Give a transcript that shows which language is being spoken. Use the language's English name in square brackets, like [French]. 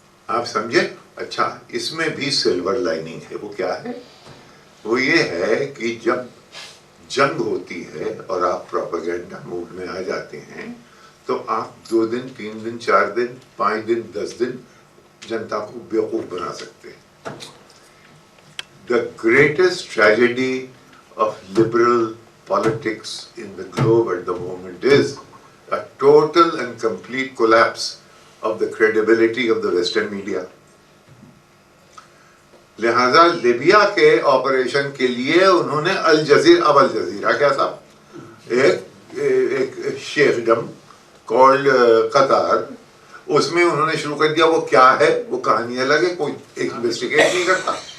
[Hindi] आप समझे? अच्छा, इसमें भी सिल्वर लाइनिंग है। वो क्या है? वो ये है कि जब जंग होती है और आप प्रोपेगेंडा मूड में आ जाते हैं तो आप 2 दिन 3 दिन 4 दिन 5 दिन 10 दिन जनता को बेवकूफ बना सकते हैं। [English] The greatest tragedy of liberal politics in the globe at the moment is a total and complete collapse of the credibility of the Western media. [Hindi] लिहाजा लिबिया के ऑपरेशन के लिए उन्होंने अल जजीरा क्या साहब, एक [English] sheikhdom called Qatar, [Hindi] उसमें उन्होंने शुरू कर दिया। वो क्या है, वो कहानी अलग है, कोई इन्वेस्टिगेट नहीं करता।